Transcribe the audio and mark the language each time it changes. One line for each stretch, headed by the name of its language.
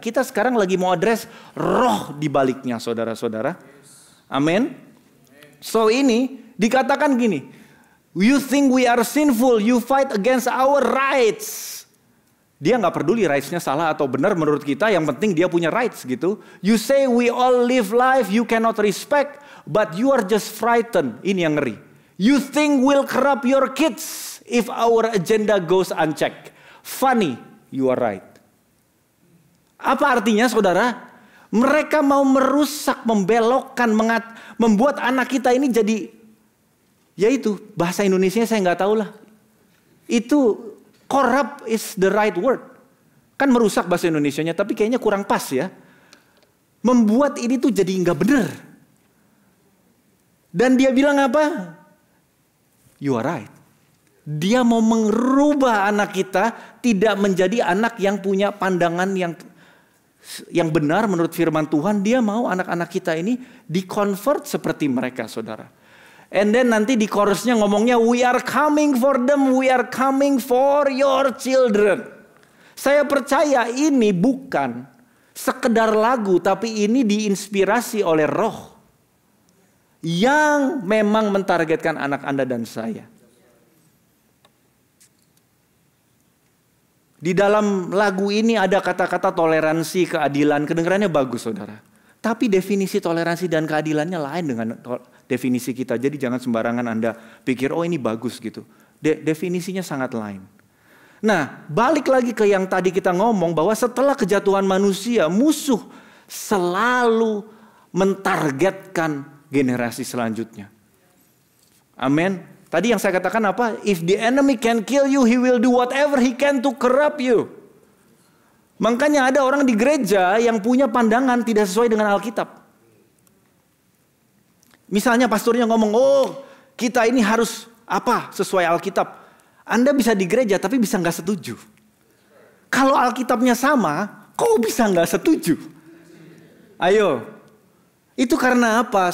Indonesian: Kita sekarang lagi mau address roh di baliknya, saudara-saudara. Amin.
English: So
Indonesian: ini dikatakan gini,
English: you think we are sinful, you fight against our rights.
Indonesian: Dia nggak peduli rights-nya salah atau benar menurut kita, yang penting dia punya rights gitu.
English: You say we all live life you cannot respect, but you are just frightened.
Indonesian: Ini yang ngeri.
English: You think we'll corrupt your kids if our agenda goes unchecked. Funny, you are right.
Indonesian: Apa artinya, saudara? Mereka mau merusak, membelokkan, membuat anak kita ini jadi, yaitu bahasa Indonesia saya nggak tahu lah. Itu
English: corrupt is the right word.
Indonesian: Kan merusak bahasa Indonesianya, tapi kayaknya kurang pas ya. Membuat ini tuh jadi nggak benar. Dan dia bilang apa?
English: You are right.
Indonesian: Dia mau merubah anak kita tidak menjadi anak yang punya pandangan yang benar menurut firman Tuhan. Dia mau anak-anak kita ini di-convert seperti mereka, saudara.
English: And then
Indonesian: nanti di chorusnya ngomongnya,
English: we are coming for them, we are coming for your children.
Indonesian: Saya percaya ini bukan sekedar lagu, tapi ini diinspirasi oleh Roh yang memang mentargetkan anak Anda dan saya. Di dalam lagu ini ada kata-kata toleransi, keadilan. Kedengarannya bagus, saudara. Tapi definisi toleransi dan keadilannya lain dengan definisi kita. Jadi jangan sembarangan Anda pikir, oh ini bagus gitu. Definisinya sangat lain. Nah, balik lagi ke yang tadi kita ngomong, bahwa setelah kejatuhan manusia, musuh selalu mentargetkan generasi selanjutnya. Amin. Tadi yang saya katakan apa?
English: If the enemy can kill you, he will do whatever he can to corrupt you.
Indonesian: Makanya ada orang di gereja yang punya pandangan tidak sesuai dengan Alkitab. Misalnya pastornya ngomong, oh kita ini harus apa sesuai Alkitab. Anda bisa di gereja tapi bisa nggak setuju. Kalau Alkitabnya sama, kok bisa nggak setuju? Ayo. Itu karena apa?